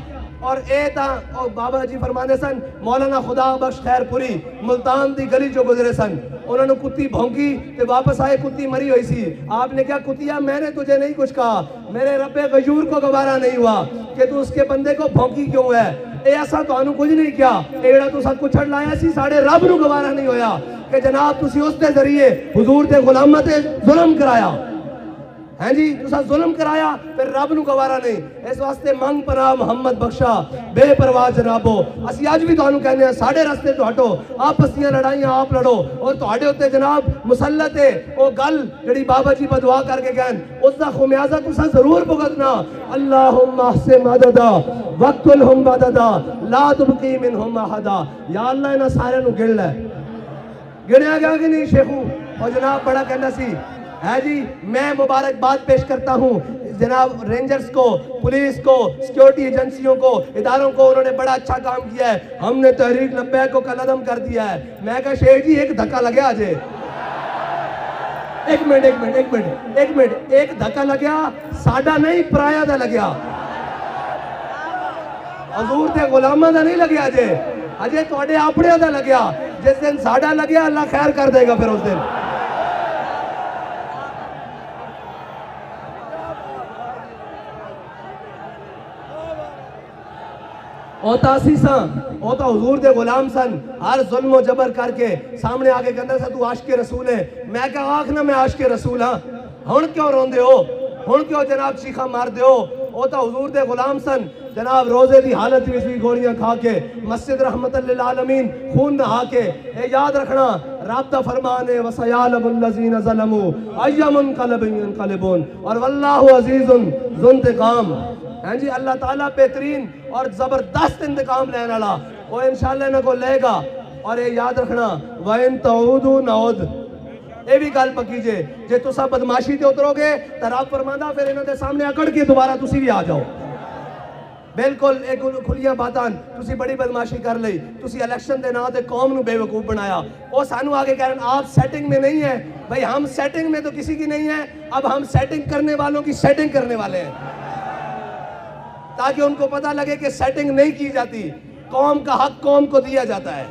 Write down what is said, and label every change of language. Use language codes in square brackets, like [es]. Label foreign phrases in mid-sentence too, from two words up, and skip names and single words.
[pa] اور اے تا بابا جی فرمانے سن، مولانا خدا بخش خیر پوری ملتان دی گلی جو گزرے سن، انہوں نے کتی بھونکی تے واپس آئے، کتی مری ہوئی سی۔ [ur] آپ نے کہا کتیا میں نے تجھے نہیں کچھ کہا، میرے رب غیور کو گوارا نہیں ہوا کہ تو اس کے بندے کو بھونکی کیوں ہے؟ [pa] اے ایسا تو انہوں کچھ نہیں کیا، ایڑا تو سب کچھ چھڑ لایا سی، ساڑھے رب نو گوارا نہیں ہویا کہ جناب تسی اس دے ذریعے حضور دے غلامت ظلم کرایا، ہیں جی تسا ظلم کرایا، پھر رب نو گوارا نہیں۔ اس واسطے منگ پناہ محمد بخشا بے پرواہ جنابو، اسی آج بھی تو انہوں کہنے ہیں ساڑھے راستے تو ہٹو، آپس دیاں لڑائیاں آپ لڑو، اور تو ہٹے ہوتے جناب مسلط ہے وہ گل جڑی بابا جی بدعا کر کے گئن، اس دا خمیازہ تسا ضرور بھگتنا۔ [ar] اللہم احسن مددا وقتلہم بددا لا تبقی منہم احدا۔ [pa] یا اللہ انہاں سارے نو گن لے، گنیا گیا کہ نہیں شیخو؟ [ur] اور جناب بڑا کہنا سی ہے جی، میں مبارکباد پیش کرتا ہوں جناب رینجرز کو، پولیس کو، سیکیورٹی ایجنسیوں کو، اداروں کو، انہوں نے بڑا اچھا کام کیا ہے، ہم نے تحریک لبیک کو قلعدم کر دیا ہے۔ [pa] میں کہا شیخ جی ایک دھکا لگیا آجے، ایک منٹ، ایک دھکا لگیا، ساڑھا نہیں پرایا دا لگیا، حضور دے غلامہ دا نہیں لگیا اجے توڑے اپنے دا لگیا۔ جس دن ساڑھا لگیا اللہ خیر کر دے گا پھر اس دن۔ اوتا اسی سن، اوتا حضور دے غلام سن، ہر ظلم و جبر کر کے سامنے آگے کہندہ سا تو عاشق رسول ہے، میں کہا آنکھ نہ میں عاشق رسول ہاں، ہن کیوں رون دے ہو، ہن کیوں جناب چیخا مار دے ہو؟ اوتا حضور دے غلام سن، جناب روزے دی حالت میں بھی گولیاں کھا کے، مسجد رحمت للعالمین خون نہا کے۔ اے یاد رکھنا رابطہ فرمانے [ar] وَسَيَعْلَمُ الَّذِينَ ظَلَمُوا أَيَّ مُنْقَلَبٍ يَنْقَلِبُونَ، اور واللہ عزیز ذو انتقام۔ [ur] ہیں جی اللہ تعالیٰ بہترین اور زبردست انتقام لینے والا، وہ انشاءاللہ انہوں کو لے گا۔ اور یہ یاد رکھنا [ar] وَإِن تَعُودُوا نَعُودْ، [pa] یہ بھی گل پکی جے تسا بدماشی تے اترو گے تو رب فرماندا پھر انہوں دے سامنے اکڑ کے دوبارہ تسی بھی آ جاؤ۔ بالکل ایک کھلیاں باتاں، تسی بڑی بدماشی کر لئی، تسی الیکشن دے نا تے قوم نو بے وقوف بنایا، وہ سانو [ur] آگے کہہ رہے ہیں آپ سیٹنگ میں نہیں ہیں۔ بھائی ہم سیٹنگ میں تو کسی کی نہیں ہیں، اب ہم سیٹنگ کرنے والوں کی سیٹنگ کرنے والے ہیں، تاکہ ان کو پتہ لگے کہ سیٹنگ نہیں کی جاتی، قوم کا حق قوم کو دیا جاتا ہے۔